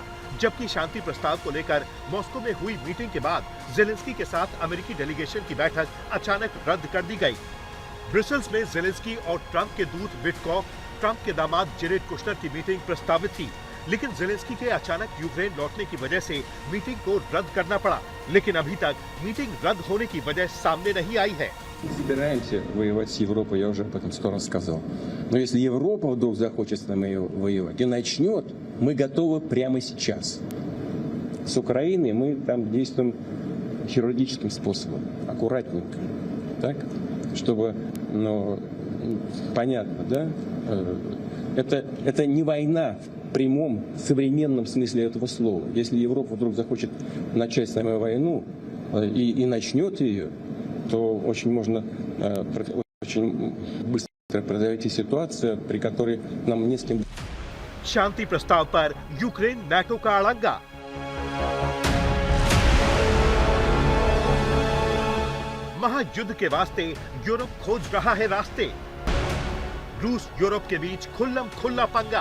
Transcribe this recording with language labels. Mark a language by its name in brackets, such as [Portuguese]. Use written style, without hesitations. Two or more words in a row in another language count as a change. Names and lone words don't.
[Hindi] जबकि शांति प्रस्ताव को लेकर मॉस्को में हुई मीटिंग के बाद ज़ेलेंस्की के साथ अमेरिकी डेलीगेशन की बैठक अचानक रद्द कर दी गई। ब्रसेल्स में ज़ेलेंस्की और ट्रंप के दूत विटकॉफ, ट्रंप के दामाद जेरेड कुशनर की मीटिंग प्रस्तावित थी, लेकिन ज़ेलेंस्की के अचानक यूक्रेन लौटने की वजह से मीटिंग को रद्द करना पड़ा। लेकिन अभी तक मीटिंग रद्द होने की वजह सामने नहीं आई है। [Russian] Собираемся воевать с Европой, я уже об этом 100 раз сказал. Но если Европа вдруг захочет с нами воевать и начнет, мы готовы прямо сейчас. С Украиной мы там действуем хирургическим способом, аккуратненько, так, чтобы, понятно, да? Это не война в прямом современном смысле этого слова. Если Европа вдруг захочет начать с нами войну и начнет ее, то очень быстро произойти ситуация, при которой нам не с кем. [Hindi] शांति प्रस्ताव पर यूक्रेन नाटो का अड़ंगा। महायुद्ध के वास्ते यूरोप खोज रहा है रास्ते। रूस यूरोप के बीच खुल्लम खुल्ला पंगा।